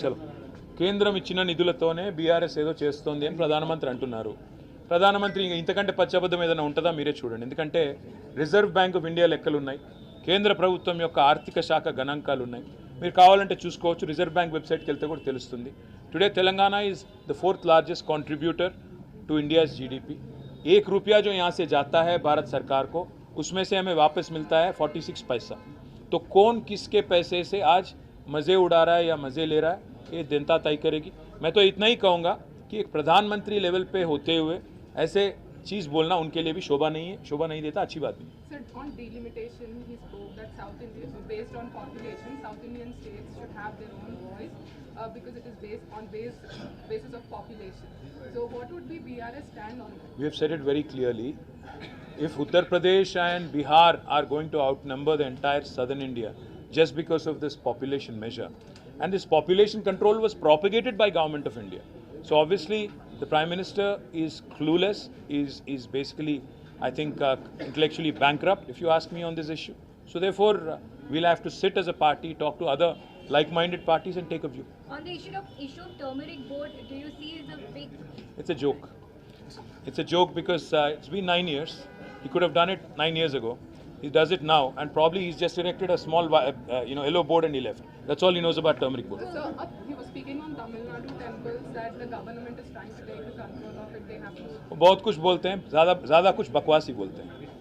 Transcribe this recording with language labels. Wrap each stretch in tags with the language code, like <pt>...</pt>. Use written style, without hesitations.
<hi>चलो,</hi> <te>కేంద్రం ఇచ్చిన నిధులతోనే బీఆర్ఎస్ ఏదో చేస్తోంది అని ప్రధానమంత్రి అంటున్నారు. ప్రధానమంత్రి ఇంతకంటే పచ్చబద్ధం ఏదైనా ఉంటుందా? మీరే చూడండి. ఎందుకంటే రిజర్వ్ బ్యాంక్ ఆఫ్ ఇండియా లెక్కలు ఉన్నాయి, కేంద్ర ప్రభుత్వం యొక్క ఆర్థిక శాఖ గణాంకాలు ఉన్నాయి. మీరు కావాలంటే చూసుకోవచ్చు, రిజర్వ్ బ్యాంక్ వెబ్సైట్కి వెళ్తే కూడా తెలుస్తుంది.</te> <en>Today Telangana is the fourth largest contributor to India's GDP.</en> <hi>1 रुपया जो यहाँ से जाता है भारत सरकार को, उसमें से हमें वापस मिलता है 46 पैसा. तो कौन किसके पैसे से आज मज़े उड़ा रहा है या मज़े ले रहा है, ये जनता तय करेगी. मैं तो इतना ही कहूँगा कि एक प्रधानमंत्री लेवल पे होते हुए ऐसे चीज़ बोलना उनके लिए भी शोभा नहीं है, शोभा नहीं देता, अच्छी बात नहीं.</hi> <en>Sir, on delimitation, he spoke that South India, based on population, South Indian states should have their own voice because it is based on basis of population. So, what would be BRS stand on that? We have said it very clearly. If Uttar Pradesh and Bihar are going to outnumber the entire southern India just because of this population measure, and this population control was propagated by Government of India. So obviously the Prime Minister is clueless, is basically, I think, intellectually bankrupt, if you ask me, on this issue. So therefore, we'll have to sit as a party, talk to other like-minded parties and take a view. On the issue of turmeric board, do you see as a big... It's a joke. It's a joke because it's been 9 years. He could have done it 9 years ago. He does it now, and probably he's just erected a small, yellow board and he left. That's all he knows about turmeric board. So, he was speaking on Tamil Nadu temples that the government is trying to take the control of it. They have to.</en> <hi>बहुत कुछ बोलते हैं, ज़्यादा कुछ बकवास ही बोलते हैं.</hi>